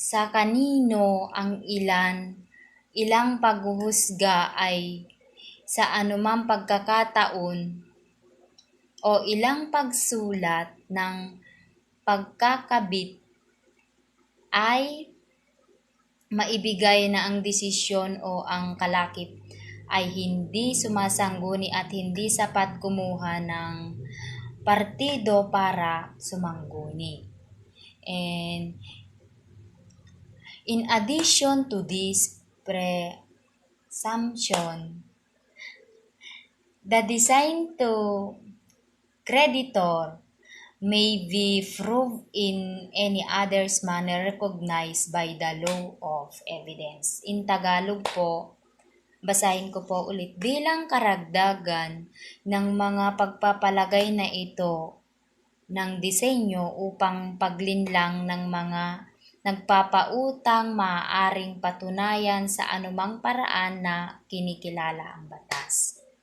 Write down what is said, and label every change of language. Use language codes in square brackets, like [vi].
[tl] kanino ang ilang paghuhusga ay sa anumang pagkakataon o ilang pagsulat ng pagkakabit ay maibigay na ang desisyon o ang kalakip ay hindi sumasangguni at hindi sapat kumuha ng partido para sumangguni. [en] And in addition to this presumption, the design to creditor may be proved in any others manner recognized by the law of evidence. In Tagalog [tl] po, basahin ko po ulit, bilang karagdagan ng mga pagpapalagay na ito ng disenyo upang paglinlang ng mga nagpapautang maaaring patunayan sa anumang paraan na kinikilala ang batas.